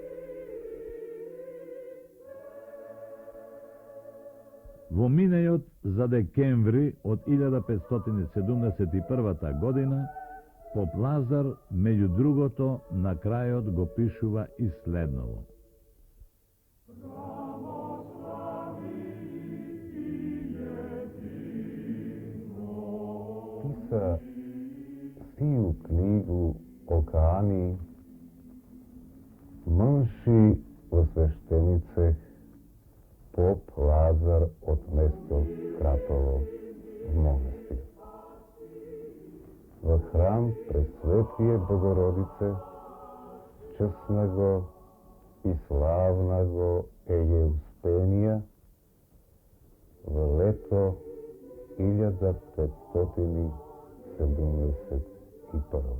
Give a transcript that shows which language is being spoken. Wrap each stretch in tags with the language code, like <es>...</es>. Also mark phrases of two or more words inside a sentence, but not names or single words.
<mk>Во минејот за декември од 1571 година, поп Лазар, меѓу другото, на крајот го пишува и следново.</mk> <cu>Писа сию книгу о Каани, мънши во свештенице, поп Лазар</cu> <mk>од место Кратово</mk> <cu>в монастир. Во храм Пресветлие Богородице, честна го и славна го Еуспенија, во лето 1571.</cu>